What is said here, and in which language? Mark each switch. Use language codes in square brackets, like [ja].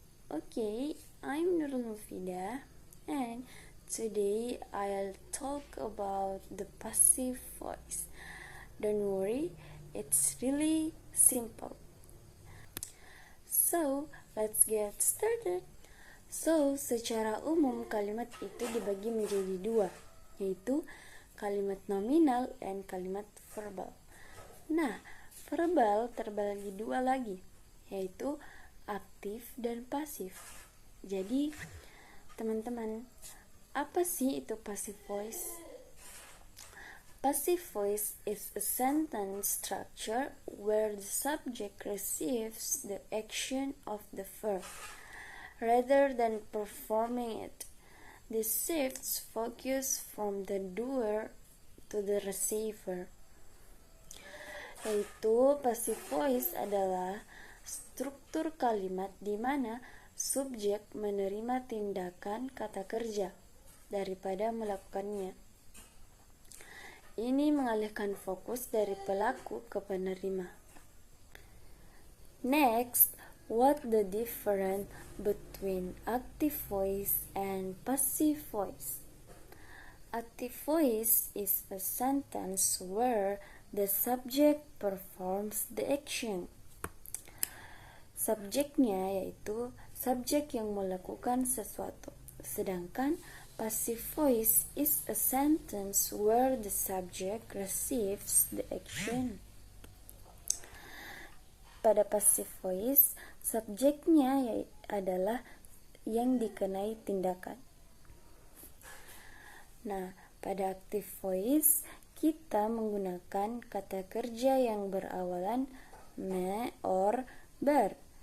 [en] Okay, I'm Nurul Mufida, and today I'll talk about the passive voice. Don't worry, it's really simple. So, let's get started. [id] So, secara umum kalimat itu dibagi menjadi dua, yaitu kalimat nominal dan kalimat verbal. Nah, verbal terbagi dua lagi, yaitu aktif dan pasif. Jadi, teman-teman, apa sih itu passive voice? [en] Passive voice is a sentence structure where the subject receives the action of the verb rather than performing it. This shifts focus from the doer to the receiver. [id] Yaitu passive voice adalah struktur kalimat di mana subjek menerima tindakan kata kerja daripada melakukannya. Ini mengalihkan fokus dari pelaku ke penerima. [en] Next, what the difference between active voice and passive voice? Active voice is a sentence where the subject performs the action. [id] Subjeknya yaitu subjek yang melakukan sesuatu. Sedangkan [en] passive voice is a sentence where the subject receives the action. [id] Pada passive voice, subjeknya adalah yang dikenai tindakan. Nah, pada active voice, kita menggunakan kata kerja yang berawalan me or ber.